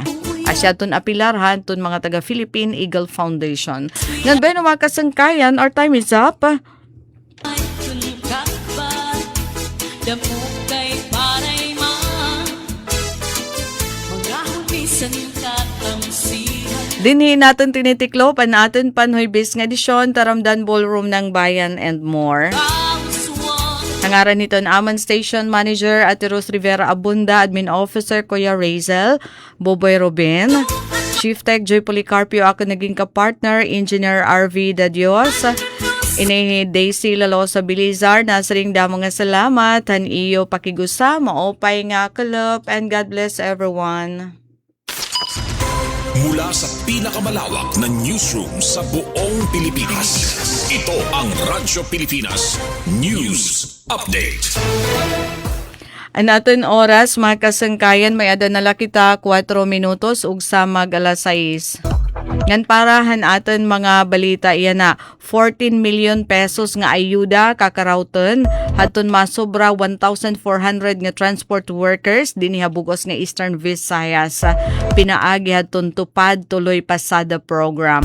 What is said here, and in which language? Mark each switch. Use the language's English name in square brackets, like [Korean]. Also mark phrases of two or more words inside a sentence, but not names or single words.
[Waray] Asya ton apilarhan ton mga taga Philippine Eagle Foundation. Ngan ba no mga kasangkayan, [English] our time is up. [Waray] Dinhi natin tinitiklop ang atin panhoybis nga edisyon Taramdan Ballroom ng Bayan and More. Nangaran nito ang Aman Station Manager at Rose Rivera Abunda, Admin Officer Kuya Razel, Boboy Robin, Chief Tech Joy Policarpio, ako naging kapartner, Engineer RV Dadios, Ini Daisy Lalosa Bilizar, nasaring damo nga salamat, han iyo pakigusa, maopay nga kalop, [English] and God bless everyone. [Filipino] Mula sa pinakamalawak na newsroom sa buong Pilipinas, ito ang Radyo Pilipinas News Update. [Waray] Ang aton oras, mga kasangkayan, may adanala kita 4 minutos ug samag alas 6. Ngan parahan aton mga balita iyan na 14 million pesos nga ayuda kakarawton haton masobra 1,400 nga transport workers dinhi habugos nga Eastern Visayas pinaagi haton tupad tuloy pasada program.